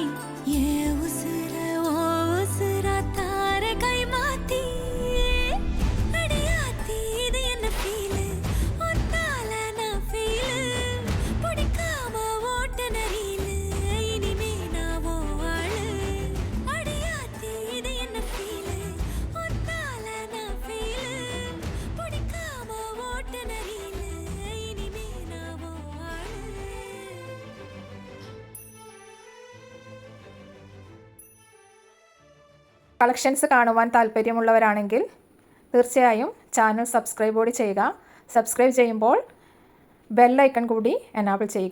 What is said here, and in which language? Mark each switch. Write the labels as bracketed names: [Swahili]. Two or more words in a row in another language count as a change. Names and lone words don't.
[Tamil] ஏ உசுர ஓ உசுரா தார கை மாத்தி அடியாத்தி இது என்ன ஃபீலு ஒத்தால நான் ஃபீலு பிடிக்காம ஓட்ட நரியிலு இனிமே நான் ஓ ஆளு அடியாத்தி இது என்ன ஃபீலு ஒத்தால நான் ஃபீலு பிடிக்காம ஓட்ட நரியிலு இனிமே நான் ஓ ஆளு. [Malayalam] കളക്ഷൻസ് കാണുവാൻ താല്പര്യമുള്ളവരാണെങ്കിൽ തീർച്ചയായും [English] channel subscribe [Malayalam] കൂടി ചെയ്യുക. സബ്സ്ക്രൈബ് ചെയ്യുമ്പോൾ [English] bell icon [Malayalam] കൂടി എനാബിൾ ചെയ്യുക.